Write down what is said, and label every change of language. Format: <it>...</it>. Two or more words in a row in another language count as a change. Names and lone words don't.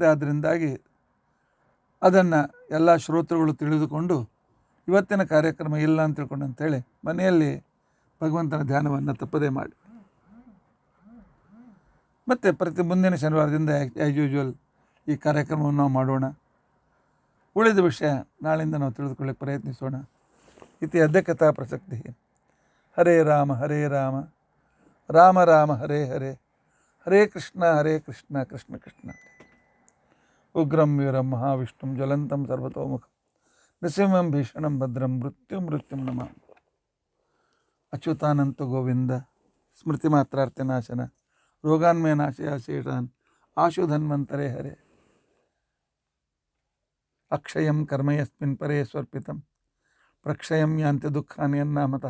<kn>ಆದ್ದರಿಂದಾಗಿ ಅದನ್ನು ಎಲ್ಲ ಶ್ರೋತೃಗಳು ತಿಳಿದುಕೊಂಡು ಇವತ್ತಿನ ಕಾರ್ಯಕ್ರಮ ಇಲ್ಲ ಅಂತ ತಿಳ್ಕೊಂಡು ಅಂತೇಳಿ ಮನೆಯಲ್ಲಿ ಭಗವಂತನ ಧ್ಯಾನವನ್ನು ತಪ್ಪದೇ ಮಾಡಿ. ಮತ್ತು ಪ್ರತಿ ಮುಂದಿನ ಶನಿವಾರದಿಂದ</kn> <en>as usual</en> <kn>ಈ ಕಾರ್ಯಕ್ರಮವನ್ನು ನಾವು ಮಾಡೋಣ. ಉಳಿದ ವಿಷಯ ನಾಳಿಂದ ನಾವು ತಿಳಿದುಕೊಳ್ಳಕ್ಕೆ ಪ್ರಯತ್ನಿಸೋಣ.</kn> <sa>ಇತಿ ಅದ್ಯ ಕಥಾ ಪ್ರಸಕ್ತಿ. ಹರೇ ರಾಮ ರಾಮ ರಾಮ ಹರೇ ಹರೇ, ಹರೇ ಕೃಷ್ಣ ಕೃಷ್ಣ ಕೃಷ್ಣ. ಉಗ್ರಂ ವೀರಂ ಮಹಾವಿಷ್ಣುಂ ಜ್ವಲಂತಂ ಸರ್ವತೋಮುಖಂ ನೃಸಿಂಹಂ ಭೀಷಣಂ ಭದ್ರಂ ಮೃತ್ಯುಂ ನಮಾಮಿ. ಅಚ್ಯುತಾನಂತ ಗೋವಿಂದ ಸ್ಮೃತಿ ಮಾತ್ರಾರ್ಥನಾಶನ ರೋಗಾನ್ಮಯ ನಾಶಯ ಶೇಷಾನ್ ಆಶು ಧನ್ವಂತರೇ ಹರೇ. ಅಕ್ಷಯಂ ಕರ್ಮ ಯಸ್ಮಿನ್ ಪರೇ ಸ್ವರ್ಪಿತಂ ಪ್ರಕ್ಷಯಂ ಯಾಂತಿ ದುಃಖಾನಿ ಯನ್ನಾಮತಃ.</sa>